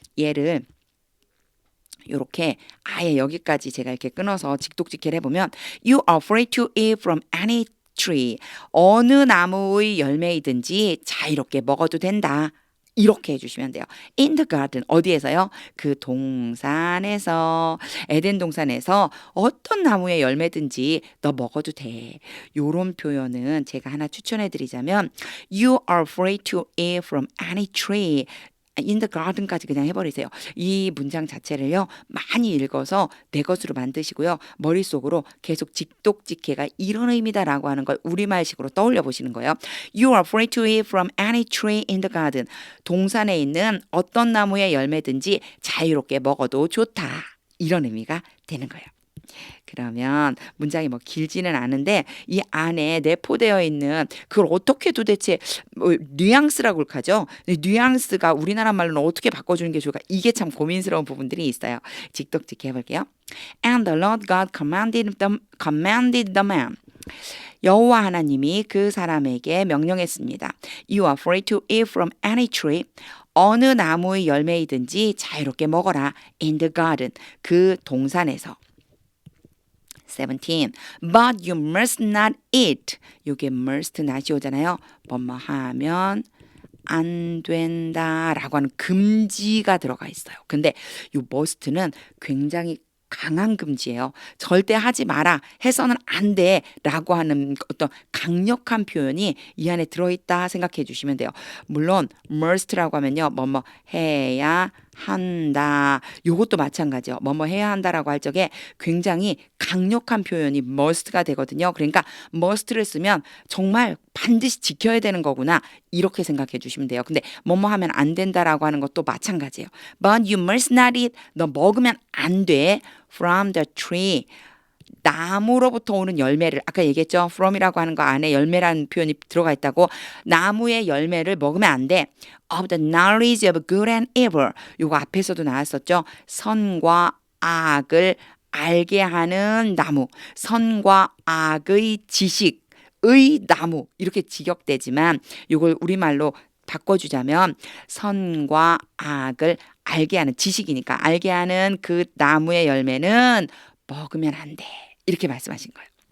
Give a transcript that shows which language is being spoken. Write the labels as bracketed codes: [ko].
[ko] 얘를 요렇게 아예 여기까지 제가 이렇게 끊어서 직독직해를 해보면 [en] You are free to eat from any tree. [ko] 어느 나무의 열매이든지 자유롭게 먹어도 된다. 이렇게 해주시면 돼요. [en] In the garden. [ko] 어디에서요? 그 동산에서, 에덴 동산에서 어떤 나무의 열매든지 너 먹어도 돼. 요런 표현은 제가 하나 추천해 드리자면 [en] You are free to eat from any tree. In the garden [ko] 까지 그냥 해버리세요. 이 문장 자체를요 많이 읽어서 내 것으로 만드시고요 머릿속으로 계속 직독직해가 이런 의미다라고 하는 걸 우리말식으로 떠올려 보시는 거예요. [en] You are free to eat from any tree in the garden. [ko] 동산에 있는 어떤 나무의 열매든지 자유롭게 먹어도 좋다. 이런 의미가 되는 거예요. 그러면 문장이 뭐 길지는 않은데 이 안에 내포되어 있는 그걸 어떻게 도대체 뭐 뉘앙스라고 하죠. 뉘앙스가 우리나라 말로는 어떻게 바꿔주는 게 좋을까? 이게 참 고민스러운 부분들이 있어요. 직독직해 해볼게요. [en] And the Lord God commanded the man. [ko] 여호와 하나님이 그 사람에게 명령했습니다. [en] You are free to eat from any tree. [ko] 어느 나무의 열매이든지 자유롭게 먹어라. [en] In the garden. [ko] 그 동산에서. 17. [en] But you must not eat. [ko] 요게 must not이 오잖아요. 뭐뭐 하면 안 된다라고 하는 금지가 들어가 있어요. 근데 요 must는 굉장히 강한 금지예요. 절대 하지 마라. 해서는 안 돼. 라고 하는 어떤 강력한 표현이 이 안에 들어있다 생각해 주시면 돼요. 물론 must라고 하면요. 뭐뭐 해야 한다. 요것도 마찬가지요. 뭐뭐 해야 한다라고 할 적에 굉장히 강력한 표현이 must가 되거든요. 그러니까 must를 쓰면 정말 반드시 지켜야 되는 거구나. 이렇게 생각해 주시면 돼요. 근데 뭐뭐 하면 안 된다라고 하는 것도 마찬가지예요. [en] But you must not eat. [ko] 너 먹으면 안 돼. [en] From the tree. [ko] 나무로부터 오는 열매를 아까 얘기했죠. from이라고 하는 거 안에 열매라는 표현이 들어가 있다고. 나무의 열매를 먹으면 안 돼. [en] Of the knowledge of good and evil. [ko] 요거 앞에서도 나왔었죠. 선과 악을 알게 하는 나무. 선과 악의 지식의 나무. 이렇게 직역되지만 요걸 우리말로 바꿔주자면 선과 악을 알게 하는 지식이니까 알게 하는 그 나무의 열매는 먹으면 안 돼. 이렇게 말씀하신 거예요.